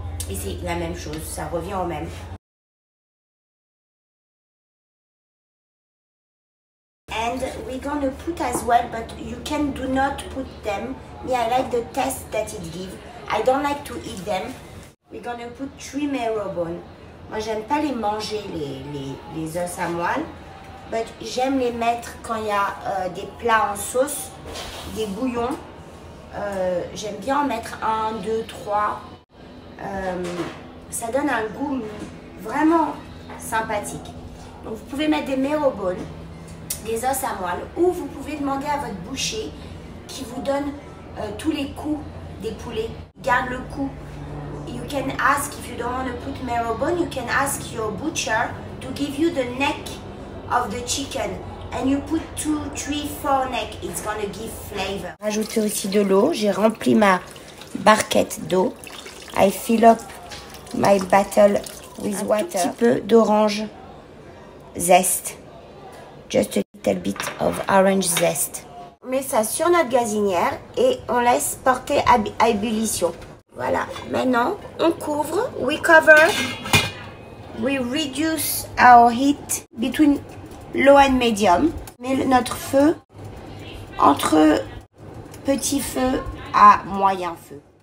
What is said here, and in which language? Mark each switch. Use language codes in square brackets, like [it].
[fr] Et c'est la même chose, ça revient au même. [en] And we're gonna put as well, but you can do not put them. Me, I like the taste that it gives. I don't like to eat them. We're gonna put 3 marrow bones. [fr] Moi, j'aime pas les manger, les os à moelle. But j'aime les mettre quand il y a des plats en sauce, des bouillons. J'aime bien en mettre 1, 2, 3. Ça donne un goût vraiment sympathique. Donc vous pouvez mettre des marrow bones, des os à moelle, ou vous pouvez demander à votre boucher qui vous donne tous les coups des poulets. Garde le cou. [en] You can ask, if you don't want to put marrow bone, you can ask your butcher to give you the neck of the chicken. And you put 2, 3, 4 neck. It's gonna give flavor. [fr] Rajouter aussi de l'eau. J'ai rempli ma barquette d'eau. [en] I fill up my bottle with water. [fr] Un petit peu d'orange zest. [en] Just a little bit of orange zest. [fr] On met ça sur notre gazinière et on laisse porter à ébullition. Voilà, maintenant on couvre, [en] we cover, we reduce our heat between low and medium. [fr] On met notre feu entre petit feu à moyen feu.